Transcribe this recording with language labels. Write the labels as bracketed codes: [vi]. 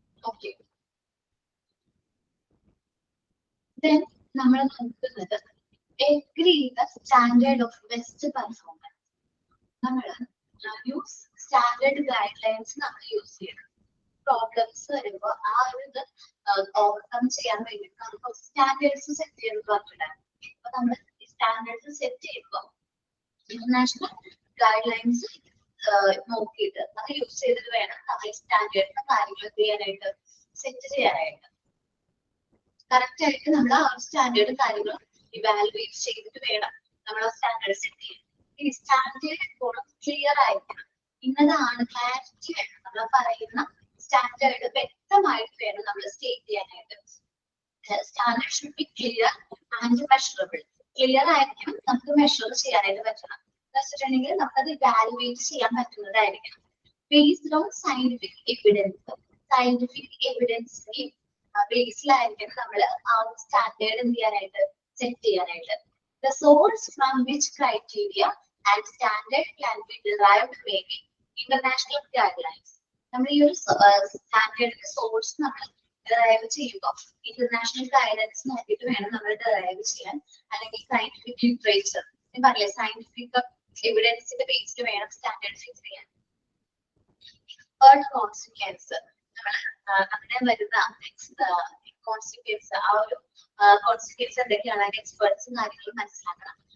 [en] okay, then [ml] നമ്മൾ നോക്കുന്നത് [en] agree the standard of best performance. [ml] നമ്മൾ യൂസ് സ്റ്റാൻഡേർഡ് ഗൈഡ് ലൈൻസ് നമ്മൾ യൂസ് ചെയ്യണം. പ്രോബ്ലംസ് വരുമ്പോൾ ആ ഒരു ഇത് ഓവർകം ചെയ്യാൻ വേണ്ടിയിട്ട് നമുക്ക് സ്റ്റാൻഡേർഡ്സ് സെറ്റ് ചെയ്യുന്നത് പറഞ്ഞിട്ടുണ്ടായിരുന്നു. അപ്പൊ നമ്മൾ സ്റ്റാൻഡേർഡ്സ് സെറ്റ് ചെയ്യുമ്പോൾ ഇന്റർനാഷണൽ ഗൈഡ് ലൈൻസ് നോക്കിയിട്ട് അത് യൂസ് ചെയ്തിട്ട് വേണം നമ്മൾ സ്റ്റാൻഡേർഡിന്റെ കാര്യങ്ങൾ ചെയ്യാനായിട്ട് സെറ്റ് ചെയ്യാനായിട്ട്. കറക്റ്റ് ആയിട്ട് നമ്മൾ ആ സ്റ്റാൻഡേർഡ് കാര്യങ്ങൾ ഇവാലുവേറ്റ് ചെയ്തിട്ട് വേണം നമ്മൾ ആ സ്റ്റാൻഡേർഡ് സെറ്റ് ചെയ്യാൻ. ഈ സ്റ്റാൻഡേർഡ് എപ്പോഴും ക്ലിയർ ആയിരിക്കണം. ഇന്നതാണ് ക്ലാരിറ്റി വേണം. നമ്മൾ പറയുന്ന സ്റ്റാൻഡേർഡ് വ്യക്തമായിട്ട് വേണം നമ്മൾ സ്റ്റേറ്റ് ചെയ്യാനായിട്ട്. [en] Standard should be clear and measurable. [ml] Clear ആയിരിക്കണം, നമുക്ക് മെഷർ ചെയ്യാനായിട്ട് പറ്റണം. എന്ന് വെച്ചിട്ടുണ്ടെങ്കിൽ നമുക്കത് ഇവാലുവേറ്റ് ചെയ്യാൻ പറ്റുന്നതായിരിക്കണം. [en] Based on scientific evidence. [ml] Scientific എവിഡൻസിന് ബേസിലായിരിക്കണം നമ്മൾ ആ സ്റ്റാൻഡേർഡ് എന്ത് ചെയ്യാനായിട്ട് സെറ്റ് ചെയ്യാനായിട്ട്. [en] The source from which criteria and standard can be derived may be international guidelines. [ml] നമ്മൾ ഈ ഒരു സ്റ്റാൻഡേർഡിന്റെ സോഴ്സ് നമ്മൾ ഡെറൈവ് ചെയ്യുമ്പോൾ ഇന്റർനാഷണൽ ഗൈഡൻസ് നോക്കിയിട്ട് വേണം നമ്മൾ ഡെറൈവ് ചെയ്യാൻ. അല്ലെങ്കിൽ സയന്റിഫിക് ലിറ്ററേച്ചർ പറയില്ലേ, സയന്റിഫിക് എവിഡൻസിന്റെ ബേസ്ഡ് വേണം സ്റ്റാൻഡേർഡ് ഫിക്സ് ചെയ്യാൻ. തേർഡ് കോൺസിക്വൻസ്, നമ്മൾ അങ്ങനെ വരുന്ന കോൺസിക്വൻസ്, ആ ഒരു കോൺസിക്വൻസ് എന്തൊക്കെയാണ് എക്സ്പെർട്സും കാര്യങ്ങളും മനസ്സിലാക്കണം.